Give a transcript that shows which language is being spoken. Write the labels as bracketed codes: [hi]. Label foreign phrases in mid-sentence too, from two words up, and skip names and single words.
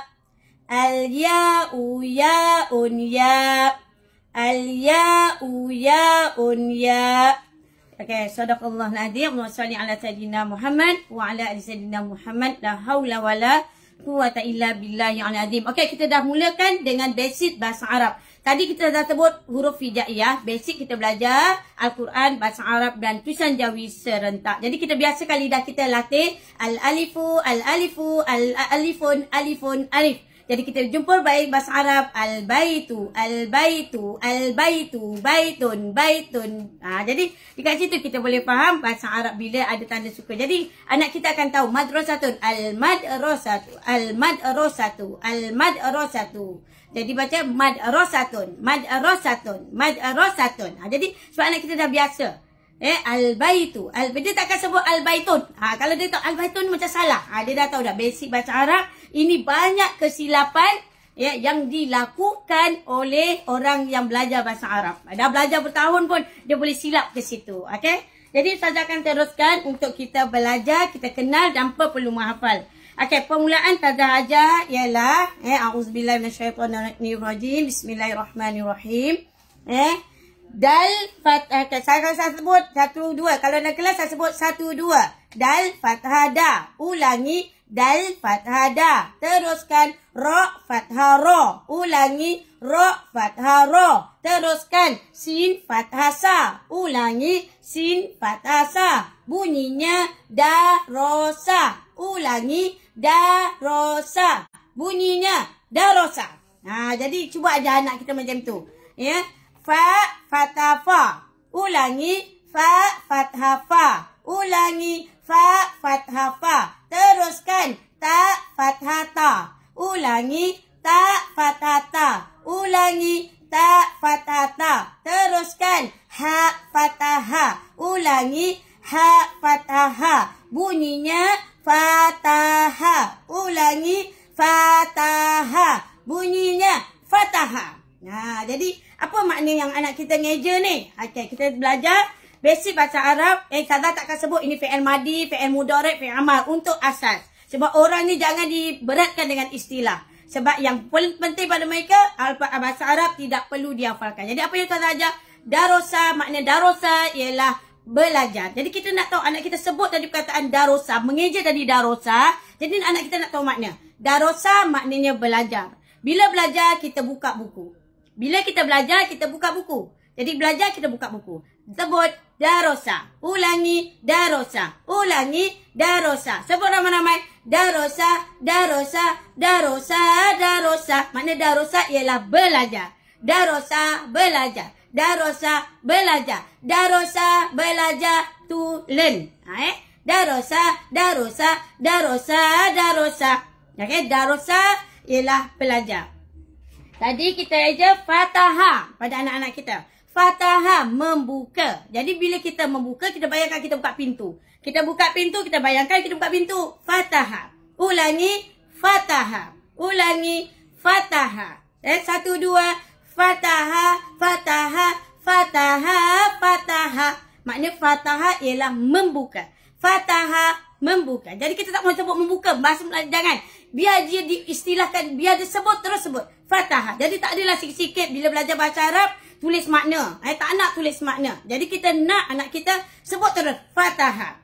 [ar] اَلْيَاءُ يَاءٌ يَاء'. اَلْيَاءُ يَاءٌ يَاء'. Okay, صدق الله العظيم. وصل على سيدنا محمد وعلى آل سيدنا محمد. لا حول ولا قوة إلا بالله العظيم. [ms] Okay, kita dah mulakan dengan basic bahasa Arab. Tadi kita dah sebut huruf hijaiyah. Basic kita belajar Al-Quran, bahasa Arab dan tulisan Jawi serentak. Jadi kita biasa kali dah kita latih [ar] الأَلِفُ، الأَلِفُ، الأَلِفُ، أَلِفٌ، أَلِف. [ms] Jadi kita jumpa baik bahasa Arab [ar] البَيْتُ، البَيْتُ، البَيْتُ، بَيْتٌ، بَيْتٌ. [ms] Jadi dekat situ kita boleh faham bahasa Arab bila ada tanda suka. Jadi anak kita akan tahu [ar] مَدْرَسَةٌ، المَدْرَسَةُ، المَدْرَسَةُ، المَدْرَسَةُ. [ms] Jadi baca [ar] مَدْرَسَةٌ، مَدْرَسَةٌ، مَدْرَسَةٌ. [ms] Jadi sebab anak kita dah biasa. Al-baitu. Dia takkan sebut al-baitun. Kalau dia tahu al-baitun macam salah. Dia dah tahu dah basic bahasa Arab. Ini banyak kesilapan yang dilakukan oleh orang yang belajar bahasa Arab. Dah belajar bertahun pun dia boleh silap ke situ. Okey? Jadi Ustazah akan teruskan untuk kita belajar, kita kenal tanpa perlu menghafal. Okey, permulaan Ustazah ajar ialah [ar] أعوذ بالله من الشيطان الرجيم. [ms] Bismillahirrahmanirrahim. Dal fathah. Saya sebut 1 2. Kalau dalam kelas saya sebut 1 2. Dal fathah da. Ulangi dal fathah da. Teruskan ra fathah ra. Ulangi ra fathah ra. Teruskan sin fathah sa. Ulangi sin fathah sa. Bunyinya darosa. Ulangi darosa. Bunyinya darosa. Jadi cuba aja anak kita macam tu. Ya. Fa fathah fa. Ulangi fa fathah fa. Ulangi fa fathah fa. Teruskan ta fathah ta. Ulangi ta fathah ta. Ulangi ta fathah ta. Teruskan ha fathah ha. Ulangi ha fathah ha. Bunyinya fataha. Ulangi fataha. Bunyinya fataha. Jadi apa makna yang anak kita ngeja ni? Okey, kita belajar basic bahasa Arab. Kada takkan sebut ini [ar] فعل ماض، فعل مضارع، فعل أمر [ms] untuk asas. Sebab orang ni jangan diberatkan dengan istilah. Sebab yang penting pada mereka bahasa Arab tidak perlu dihafalkan. Jadi apa yang kita ajar? Darosa, makna darosa ialah belajar. Jadi kita nak tahu anak kita sebut tadi perkataan darosa, mengeja tadi darosa. Jadi anak kita nak tahu makna. Darosa maknanya belajar. Bila belajar kita buka buku. Bila kita belajar, kita buka buku. Jadi belajar, kita buka buku. Sebut darosa. Ulangi darosa. Ulangi darosa. Sebut ramai-ramai. [ar] دَرَسَ، دَرَسَ، دَرَسَ، دَرَسَ. [ms] Makna darosa ialah belajar. Darosa, belajar. Darosa, belajar. Darosa, belajar [en] to learn. [ar] دَرَسَ، دَرَسَ، دَرَسَ، دَرَسَ. [ms] Okay, darosa ialah belajar. Tadi kita aja fataha pada anak-anak kita. Fataha membuka. Jadi bila kita membuka, kita bayangkan kita buka pintu. Kita buka pintu, kita bayangkan kita buka pintu. Fataha. Ulangi fataha. Ulangi fataha. 1 2. [ar] فَتَحَ، فَتَحَ، فَتَحَ، فَتَحَ. [ms] Makna fataha ialah membuka. Fataha membuka. Jadi kita tak mau sebut membuka. Bahasa Melayu jangan. Biar dia diistilahkan, biar dia sebut terus sebut. Fataha. Jadi tak adalah sikit-sikit bila belajar bahasa Arab tulis makna. Tak nak tulis makna. Jadi kita nak anak kita sebut terus fataha.